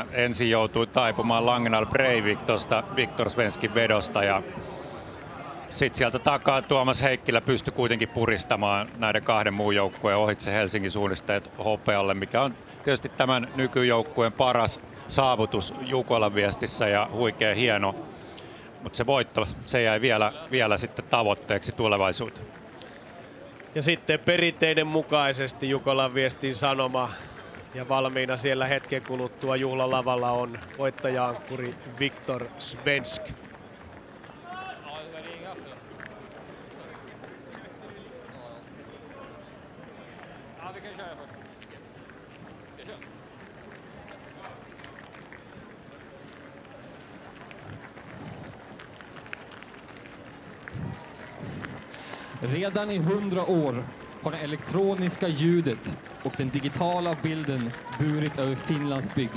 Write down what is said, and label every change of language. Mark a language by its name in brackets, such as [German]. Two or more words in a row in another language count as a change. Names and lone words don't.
[Finnish] Ensin joutui taipumaan Langedal Breivik tuosta Viktor Svenskin vedosta ja sitten sieltä takaa Tuomas Heikkilä pystyi kuitenkin puristamaan näiden kahden muun joukkueen ohitse Helsingin suunnistajat hopealle, mikä on tietysti tämän nykyjoukkueen paras saavutus Jukolan viestissä ja huikea hieno se voitto, se jäi vielä sitten tavoitteeksi tulevaisuuteen. Ja sitten perinteiden mukaisesti Jukolan Viestin Sanoma ja valmiina siellä hetken kuluttua juhlalavalla on voittaja-ankkuri Viktor Svensk. [Swedish] Redan i 100 år har det elektroniska ljudet och den digitala bilden burit över Finlands bygd.